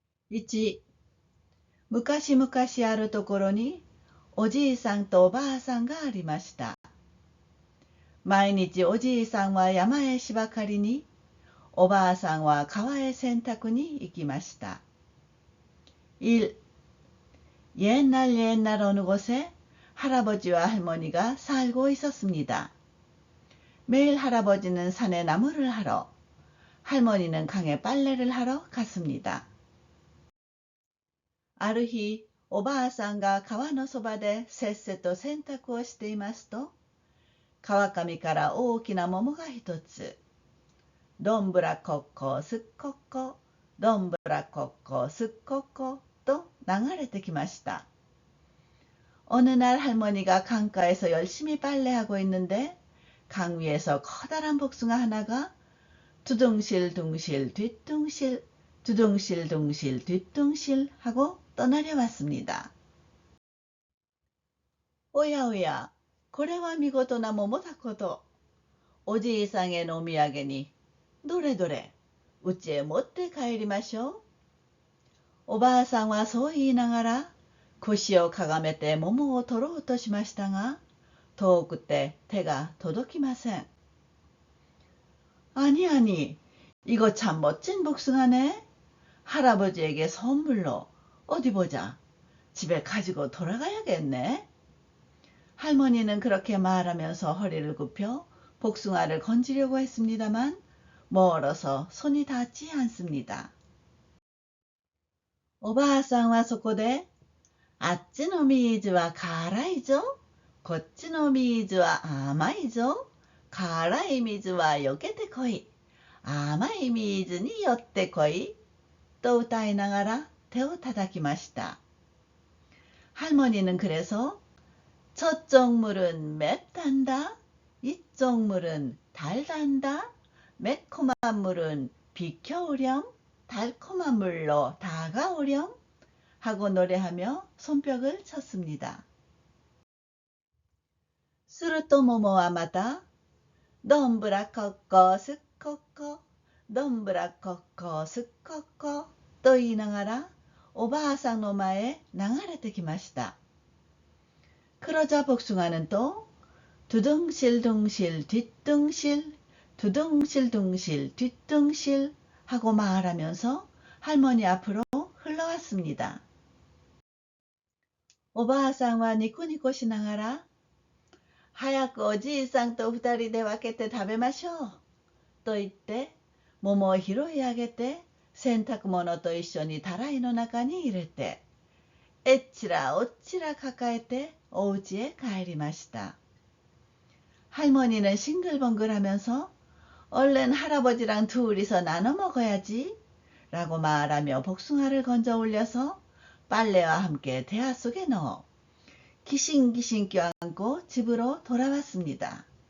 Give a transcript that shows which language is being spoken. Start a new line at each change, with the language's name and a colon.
Japanese: 1、昔々あるところに、おじいさんとおばあさんがありました。毎日おじいさんは山へ芝刈りに、おばあさんは川へ洗濯に行きました。
Korean: 1、 옛날 옛날 어느 곳에 할아버지와 할머니가 살고 있었습니다. 매일 할아버지는 산에 나무를 하러, 할머니는 강에 빨래를 하러 갔습니다.
Japanese: ある日、おばあさんが川のそばでせっせと洗濯をしていますと、川上から大きな桃が一つ、どんぶらこっこすっこっこ、どんぶらこっこすっこっこと流れてきました。
Korean: 어느 날 할머니가 강가에서 열심히 빨래하고 있는데 강 위에서 커다란 복숭아 하나가 두둥실 뒤뚱실 두둥실 뒤뚱실 하고 떠나려 왔습니다.
Japanese: おやおや、これは見事な桃だこと。おじいさんへのお土産に、どれどれ、うちへ持って帰りましょう。おばあさんはそう言いながら、腰をかがめて桃を取ろうとしましたが、遠くて手が届きません。
Korean: 아니 아니, 이거 참 멋진 복숭아네. 할아버지에게 선물로. 어디 보자. 집에 가지고 돌아가야겠네. 할머니는 그렇게 말하면서 허리를 굽혀 복숭아를 건지려고 했습니다만 멀어서 손이 닿지 않습니다.
Japanese: おばあさんはそこで、あっちの水は辛いぞ。こっちの水は甘いぞ。辛い水は避けてこい。甘い水に寄ってこい。と歌いながら手を叩きました。
Korean: 할머니는 그래서 저쪽 물은 맵단다. 이쪽 물은 달단다. 매콤한 물은 비켜오렴. 달콤한 물로 다가오렴. 하고 노래하며 손뼉을 쳤습니다.
Japanese: すると桃はまた、どんぶらこっこすっこっこ、どんぶらこっこすっこっこと言いながら、おばあさんの前へ流れてきました。
Korean: 그러자 복숭아는 또 두둥실둥실 뒤뚱실 두둥실둥실 뒤뚱실 하고 말하면서 할머니 앞으로 흘러왔습니다.
Japanese: おばあさんはニコニコしながら、早くおじいさんと二人で分けて食べましょう。と言って、桃を拾い上げて、洗濯物と一緒にたらいの中に入れて、えっちらおっちら抱えてお家へ帰りました。
Korean: 할머니는 싱글벙글하면서 얼른 할아버지랑 둘이서 나눠 먹어야지 라고 말하며 복숭아를 건져 올려서 빨래와 함께 대야 속에 넣어 기싱기싱 껴안고 집으로 돌아왔습니다.